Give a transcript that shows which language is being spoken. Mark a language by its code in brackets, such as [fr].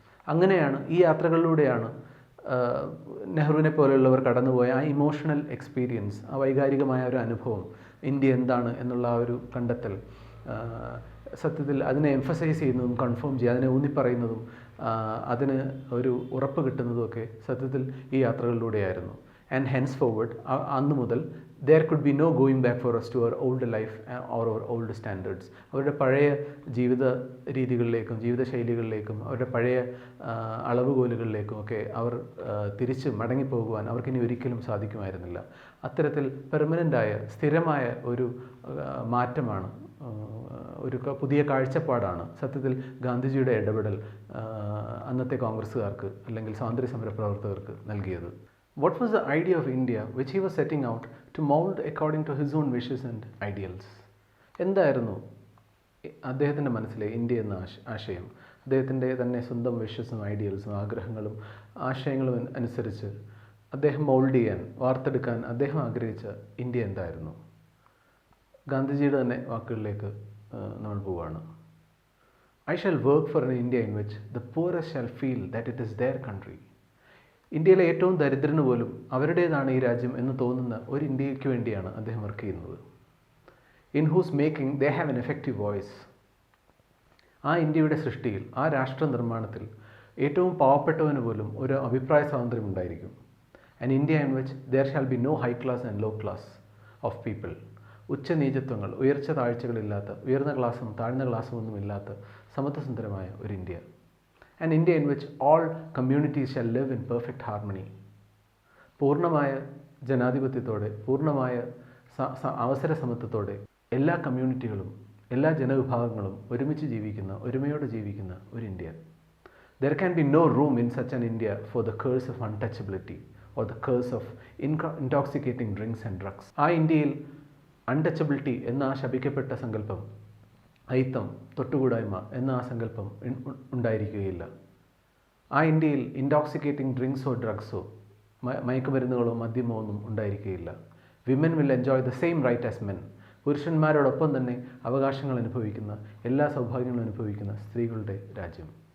[ml] അങ്ങനെയാണ്, ഈ യാത്രകളിലൂടെയാണ് നെഹ്റുവിനെ പോലെയുള്ളവർ കടന്നുപോയ ആ ഇമോഷണൽ എക്സ്പീരിയൻസ്, ആ വൈകാരികമായ ഒരു അനുഭവം, ഇന്ത്യ എന്താണ് എന്നുള്ള ആ ഒരു കണ്ടെത്തൽ, സത്യത്തിൽ അതിനെ എംഫസൈസ് ചെയ്യുന്നതും കൺഫേം ചെയ്യുക, അതിനെ ഊന്നിപ്പറയുന്നതും അതിന് ഒരു ഉറപ്പ് കിട്ടുന്നതുമൊക്കെ സത്യത്തിൽ ഈ യാത്രകളിലൂടെയായിരുന്നു. [en] and henceforward, [ml] അന്ന് മുതൽ [en] there could be no going back for us to our old life or our old standards. [ml] അവരുടെ പഴയ ജീവിത രീതികളിലേക്കും ജീവിതശൈലികളിലേക്കും അവരുടെ പഴയ അളവുകോലുകളിലേക്കും ഒക്കെ അവർ തിരിച്ച് മടങ്ങിപ്പോകുവാൻ അവർക്കിനി ഒരിക്കലും സാധിക്കുമായിരുന്നില്ല. അത്തരത്തിൽ പെർമനൻ്റായ സ്ഥിരമായ ഒരു മാറ്റമാണ്, ഒരു പുതിയ കാഴ്ചപ്പാടാണ് സത്യത്തിൽ ഗാന്ധിജിയുടെ ഇടപെടൽ അന്നത്തെ കോൺഗ്രസ്സുകാർക്ക് അല്ലെങ്കിൽ സ്വാതന്ത്ര്യ സമര പ്രവർത്തകർക്ക് നൽകിയത്. [en] What was the idea of India which he was setting out to mold according to his own wishes and ideals? [ml] എന്തായിരുന്നു അദ്ദേഹത്തിൻ്റെ മനസ്സിലെ ഇന്ത്യ എന്ന ആശയം? അദ്ദേഹത്തിൻ്റെ തന്നെ സ്വന്തം വിഷസും ഐഡിയൽസും ആഗ്രഹങ്ങളും ആശയങ്ങളും അനുസരിച്ച് അദ്ദേഹം മോൾഡ് ചെയ്യാൻ, വാർത്തെടുക്കാൻ അദ്ദേഹം ആഗ്രഹിച്ച ഇന്ത്യ എന്തായിരുന്നു? ഗാന്ധിജിയുടെ തന്നെ വാക്കുകളിലേക്ക് നമ്മൾ പോവുകയാണ്. [en] I shall work for an India in which the poorest shall feel that it is their country. [ml] ഇന്ത്യയിലെ ഏറ്റവും ദരിദ്രന് പോലും അവരുടേതാണ് ഈ രാജ്യം എന്ന് തോന്നുന്ന ഒരു ഇന്ത്യയ്ക്ക് വേണ്ടിയാണ് അദ്ദേഹം വർക്ക് ചെയ്യുന്നത്. [en] In whose making they have an effective voice. [ml] ആ ഇന്ത്യയുടെ സൃഷ്ടിയിൽ, ആ രാഷ്ട്ര നിർമ്മാണത്തിൽ ഏറ്റവും പാവപ്പെട്ടവന് പോലും ഒരു അഭിപ്രായ സ്വാതന്ത്ര്യം ഉണ്ടായിരിക്കും. [en] And India in which there shall be no high class and low class of people. [ml] ഉച്ചനീചത്വങ്ങൾ, ഉയർച്ച താഴ്ചകളില്ലാത്ത, ഉയർന്ന ക്ലാസ്സും താഴ്ന്ന ക്ലാസ്സും ഒന്നുമില്ലാത്ത സമത്വസുന്ദരമായ ഒരു India. [en] An India in which all communities shall live in perfect harmony. [ml] പൂർണ്ണമായ ജനാധിപത്യത്തോടെ, പൂർണ്ണമായ അവസര സമത്വത്തോടെ എല്ലാ കമ്മ്യൂണിറ്റികളും, എല്ലാ ജനവിഭാഗങ്ങളും ഒരുമിച്ച് ജീവിക്കുന്ന, ഒരുമയോടെ ജീവിക്കുന്ന ഒരു India. [en] There can be no room in such an India for the curse of untouchability or the curse of intoxicating drinks and drugs. [ml] ആ ഇന്ത്യയിൽ അൺടച്ചബിലിറ്റി എന്ന ആ ശപിക്കപ്പെട്ട സങ്കല്പം, അയിത്തം, തൊട്ടുകൂടായ്മ എന്ന ആ സങ്കല്പം ഉണ്ടായിരിക്കുകയില്ല. ആ ഇന്ത്യയിൽ ഇൻടോക്സിക്കേറ്റിംഗ് ഡ്രിങ്ക്സോ ഡ്രഗ്സോ, മയക്കുമരുന്നുകളോ മദ്യമോ ഒന്നും ഉണ്ടായിരിക്കുകയില്ല. [en] Women will enjoy the same right as men. [ml] പുരുഷന്മാരോടൊപ്പം തന്നെ അവകാശങ്ങൾ അനുഭവിക്കുന്ന, എല്ലാ സൗഭാഗ്യങ്ങളും അനുഭവിക്കുന്ന സ്ത്രീകളുടെ രാജ്യം.